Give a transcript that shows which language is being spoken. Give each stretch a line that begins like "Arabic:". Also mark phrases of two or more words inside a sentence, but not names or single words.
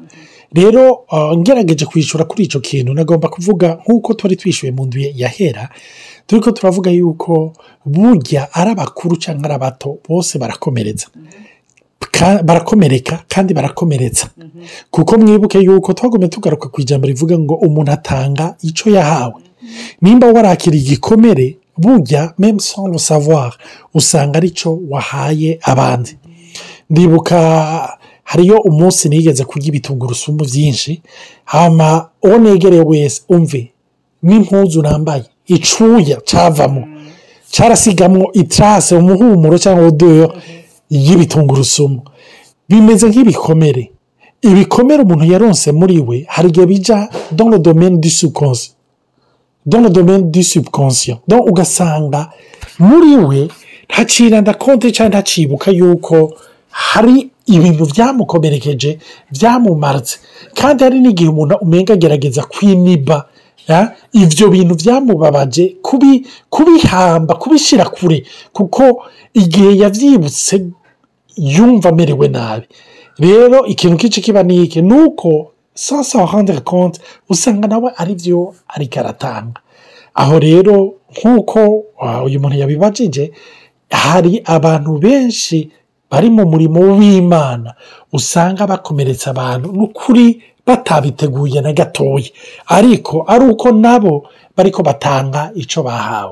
Rundi: Rero ngerageje kwishura kuri ico kintu, nagomba kuvuga nkuko twari twishuye mu ndwi yahera, turiko turavuga yuko burya ari abakuru canke ari abato bose barakomereka kandi barakomeretsa. Kuko mwibuke yuko twagomye tugaruka ku ijambo rivuga ngo umuntu atanga ico yahawe. Nimba warakira igikomere, burya
French: même sans le savoir
Rundi: usanga arico wahaye abandi. Ndibuka hariyo umunsi nigeze kurya ibitungurusumu vyinshi, hama uwo negereye wese umve n'impuzu nambaye icuya cavamo carasigamwo itrace, umuhumuro cyangwa odeur y'ibitungurusumu. Bimeze nk'ibikomere. ibikomere umuntu yaronse muri we hari igihe bija
French: dans le domaine du subconscient, dans le domaine du subconscient.
Rundi: Donc ugasanga muri we ntacira ndakonte cyangwa ntacibuka yuko hari ibintu byamukomerekeje byamumaritse, kandi hari n'igihe umuntu umenga agerageza kwiniba ivyo bintu byamubabaje kubihamba kubishira kure, kuko igihe yavyibutse yumva amerewe nabi. Rero ikintu kici kiba niki nuko
French: sans s'en rendre compte
Rundi: usanga nawe ari vyo ariko aratanga. Aho rero nkuko uyu muntu yabibajije, hari abantu benshi bari mu murimo w'Imana usanga bakomeretsa abantu n'ukuri batabiteguye na gatoya, ariko ari uko nabo bariko batanga ico bahawe.